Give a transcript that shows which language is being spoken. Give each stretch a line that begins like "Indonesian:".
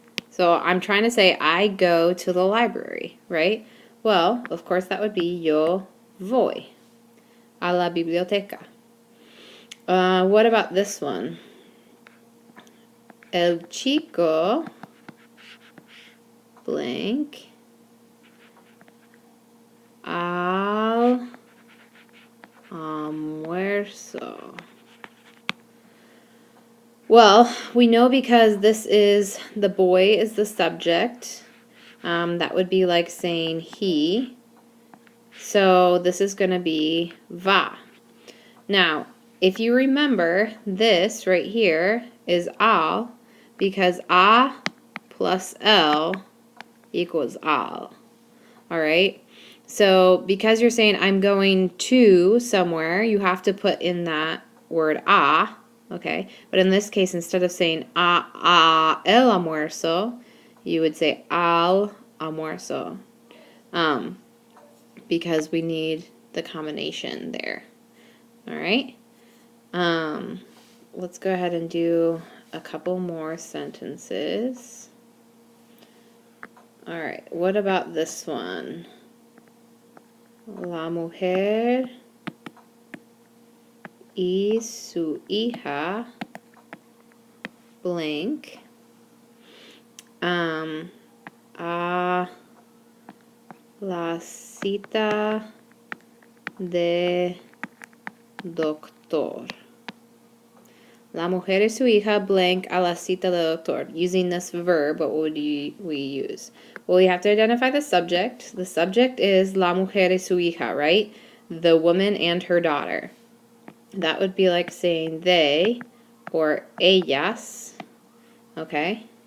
English: So I'm trying to say I go to the library, right? Well, of course that would be
Spanish: yo voy a la biblioteca.
English: What about this one?
Spanish: El chico blank al almuerzo.
English: Well, we know because this is, the boy is the subject. That would be like saying he. So this is going to be va. Now, if you remember, this right here is al, because a plus l equals al. All right? So because you're saying I'm going to somewhere, you have to put in that word a. Okay, but in this case, instead of saying
Spanish: a el almuerzo,
English: you would say al almuerzo, because we need the combination there. All right. Let's go ahead and do a couple more sentences. All right. What about this one?
Spanish: La mujer y su hija blank a la cita de doctor. La mujer y su hija blank a la cita de doctor.
English: Using this verb, what would we use? Well, we have to identify the subject. The subject is
Spanish: la mujer y su hija,
English: right? The woman and her daughter. That would be like saying they or ellas. Okay?